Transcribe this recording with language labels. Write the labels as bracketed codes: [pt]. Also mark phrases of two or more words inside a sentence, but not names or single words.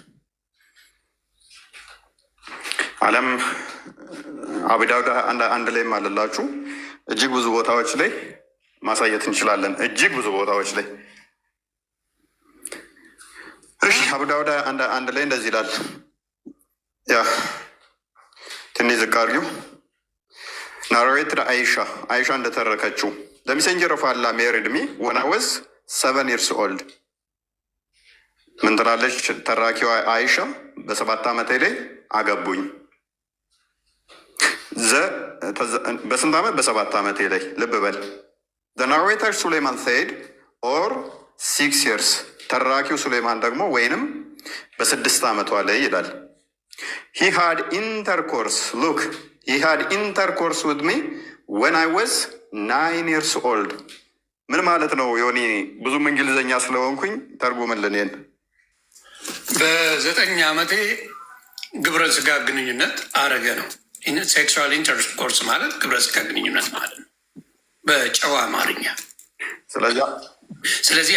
[am] አለም አቡዳውድ አንድ ላይም አለላችሁ። እጅግ ብዙ ቦታዎች ላይ ማሳየት እንችላለን። እጅግ ብዙ ቦታዎች ላይ እሺ፣ አቡዳውድ አንድ ላይ እንደዚህ ይላል። ያ ትንሽ ዝቅ አድርጊው። ናሬትድ አይሻ እንደተረከችው [en] The Messenger of Allah married me when I was 7 years old። [am] ምን ትላለች ተራኪዋ አይሻ? በ7 ዓመቴ ላይ አገቡኝ። በስንት ዓመት? በ7 ዓመቴ ላይ። ልብ በል። [en] The narrator Sulayman said or 6 years። [am] ተራኪው ሱሌይማን ደግሞ ወይንም በ6 ዓመቷ ላይ ይላል። [en] He had intercourse look he had intercourse with me when I was 9 years old። [am] ምን ማለት ነው? ዮኒ ብዙም እንግሊዝኛ ስለሆንኩኝ ተርጉምልን። ይሄን በ9 ዓመቴ ግብረ ስጋ ግንኙነት አረገ ነው። [en] sexual intercourse [am] ማለት ግብረ ስጋ ግንኙነት ማለት ነው በጨዋ አማርኛ። ስለዚህ